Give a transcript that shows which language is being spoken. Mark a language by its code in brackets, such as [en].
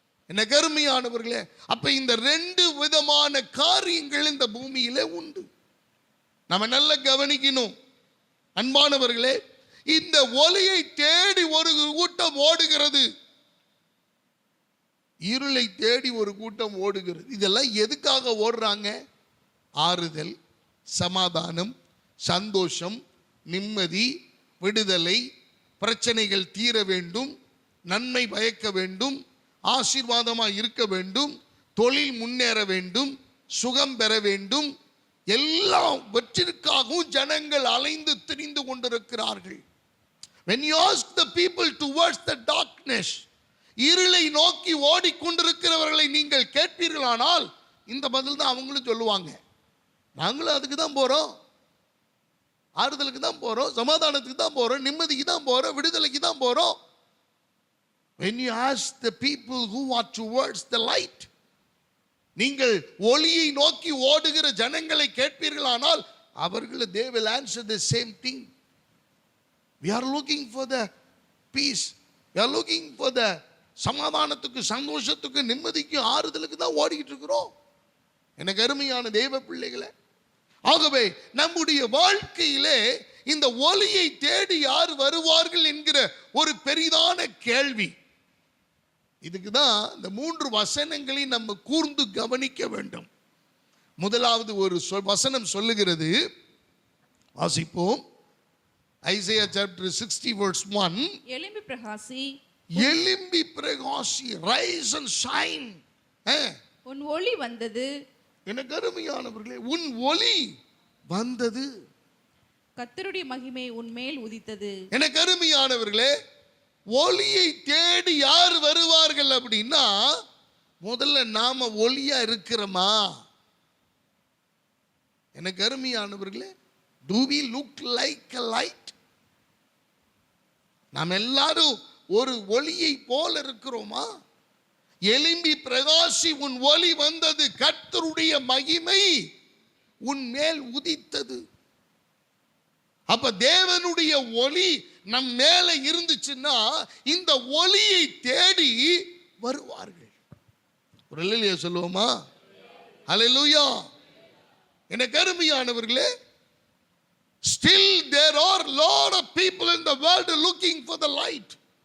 [ta] எனக்கு அருமையானவர்களே, அப்ப இந்த ரெண்டு விதமான காரியங்கள் இந்த பூமியிலே உண்டு. நம்ம நல்ல கவனிக்கணும். அன்பானவர்களே, இந்த ஒளியை தேடி ஒரு கூட்டம் ஓடுகிறது, இருளை தேடி ஒரு கூட்டம் ஓடுகிறது. இதெல்லாம் எதுக்காக ஓடுறாங்க? ஆறுதல், சமாதானம், சந்தோஷம், நிம்மதி, விடுதலை, பிரச்சனைகள் தீர வேண்டும், நன்மை பயக்க வேண்டும், ஆசீர்வாதமாக இருக்க வேண்டும், தொழில் முன்னேற வேண்டும், சுகம் பெற வேண்டும். எல்லாவற்றிற்காகவும் ஜனங்கள் அலைந்து திரிந்து கொண்டிருக்கிறார்கள். [en] When you ask the people towards the darkness, [ta] இருளை நோக்கி ஓடிக்கொண்டிருக்கிறவர்களை நீங்கள் கேட்பீர்களானால் இந்த பதில் தான் அவங்களும் சொல்லுவாங்க. நாங்களும் அதுக்கு தான் போறோம், ஆறுதலுக்கு தான் போறோம், சமாதானத்துக்கு தான் போறோம், நிம்மதிக்கு தான் போறோம், விடுதலைக்கு தான் போறோம். [en] When you ask the people who are towards the light, [ta] நீங்கள் ஒளியை நோக்கி ஓடுகிற ஜனங்களை கேட்பீர்களானால் அவர்கள் [en] they will answer the same thing. We are looking for the peace, we are looking for the [ta] சமாதானத்துக்கு, சந்தோஷத்துக்கு, நிம்மதிக்கு, ஆறுதலுக்கு தான் ஓடிக்கிட்டு இருக்கிறோம். எனக்கு அருமையான தேவ பிள்ளைகளே, ஆகவே நம்முடைய வாழ்க்கையிலே இந்த ஒளியை தேடி யார் வருவார்கள் என்கிற ஒரு பெரிதான கேள்வி. இதுக்கு தான் இந்த 3 வசனங்களை நம்ம கூர்ந்து கவனிக்க வேண்டும். முதலாவது ஒரு வசனம் சொல்லுகிறது, வாசிப்போம். [en] Isaiah chapter 60 verse 1. [ta] எழும்பி பிரகாசி, எழும்பி பிரகாசி, [en] Rise and shine. [ta] உன் ஒளி வந்தது. எனக்கு அருமையானவர்களே, உன் ஒளி வந்தது, கர்த்தருடைய மகிமை உன்மேல் உதித்தது. எனக்கு அருமையானவர்களே, ஒளியை தேடி யார் வருவார்கள் அப்படின்னா முதல்ல நாம ஒளியா இருக்கிறோமா? எனக்கு அருமையானவர்களே, [en] do we look like a light? [ta] நாம் எல்லாரும் ஒரு ஒளியை போல இருக்கிறோமா? எழும்பி பிரகாசி, உன் ஒளி வந்தது, கர்த்தருடைய மகிமை உன் மேல் உதித்தது. அப்ப தேவனுடைய ஒளி நம் மேல இருந்துச்சுன்னா இந்த ஒளியை தேடி வருவார்கள். ஒரு அல்லேலூயா சொல்லுவோமா? அல்லேலூயா. எனக்கு அருமையானவர்களே, [en] still there are lot of people in the world looking for the light.